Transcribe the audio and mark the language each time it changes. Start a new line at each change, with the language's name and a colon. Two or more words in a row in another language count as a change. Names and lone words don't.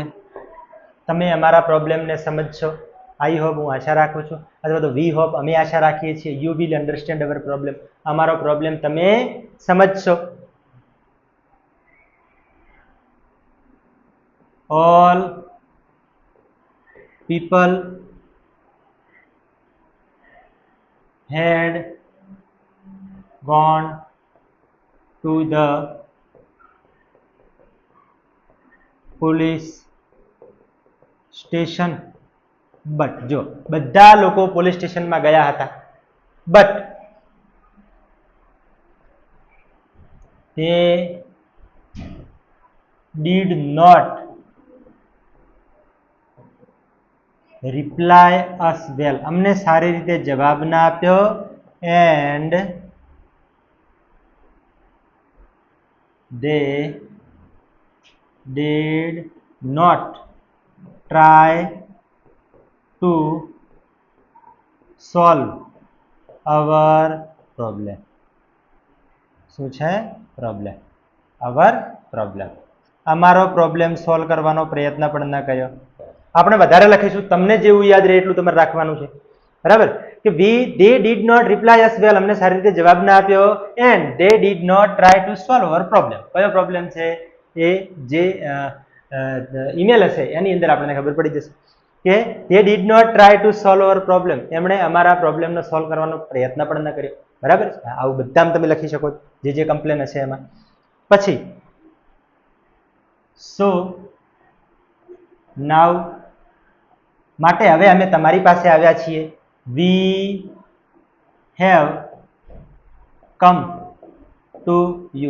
Gujarati: તમે અમારા પ્રોબ્લેમને સમજશો.
English: I hope,
Gujarati: હું આશા રાખું છું, અથવા તો
English: we hope,
Gujarati: અમે આશા રાખીએ છીએ.
English: you will understand our problem,
Gujarati: અમારો પ્રોબ્લેમ તમે સમજશો.
English: ઓલ people had gone to the police station, but
Gujarati: જો બધા લોકો પોલીસ સ્ટેશનમાં ગયા હતા,
English: but they did not reply us well.
Gujarati: અમને સારી રીતે જવાબ ના આપ્યો.
English: and they did not try to solve our problem.
Gujarati: શું છે? પ્રોબ્લેમ.
English: our problem,
Gujarati: અમારો પ્રોબ્લેમ સોલ્વ કરવાનો પ્રયત્ન પણ ન કર્યો. આપણે વધારે લખીશું, તમને જેવું યાદ રહે એટલું તમારે રાખવાનું છે. બરાબર?
English: કે they did not reply us well.
Gujarati: અમને સારી રીતે જવાબ ના આપ્યો.
English: and they did not try to solve our problem.
Gujarati: કયો પ્રોબ્લેમ છે? એ જે ઈમેલ હશે એની અંદર આપણને ખબર પડી જશે કે
English: they did not try to solve our problem.
Gujarati: એમણે અમારા પ્રોબ્લેમનો સોલ્વ કરવાનો પ્રયત્ન પણ ન કર્યો. બરાબર? આવું બધામાં તમે લખી શકો જે કમ્પ્લેન હશે એમાં. પછી
English: so now,
Gujarati: માટે હવે અમે તમારી પાસે આવ્યા છીએ.
English: we have come to you.